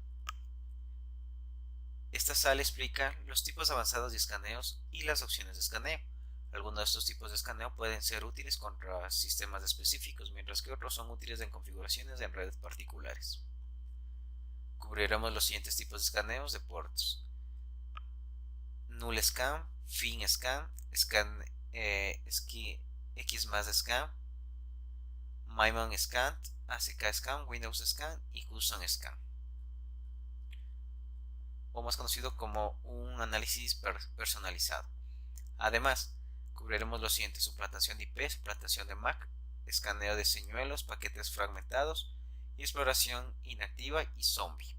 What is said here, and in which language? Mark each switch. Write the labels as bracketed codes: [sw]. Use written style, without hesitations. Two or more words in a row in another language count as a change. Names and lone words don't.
[es] Esta sala explica los tipos avanzados de escaneos y las opciones de escaneo. Algunos de estos tipos de escaneo pueden ser útiles contra sistemas específicos, mientras que otros son útiles en configuraciones en redes particulares. Cubriremos los siguientes tipos de escaneos de puertos: [en] null scan, fin scan, scan X+ scan, Myman scan, ACK scan, Windows scan y Custom scan, [es] o más conocido como un análisis personalizado. Además, cubriremos los siguientes: suplantación de IP, suplantación de MAC, escaneo de señuelos, paquetes fragmentados y exploración inactiva y zombie.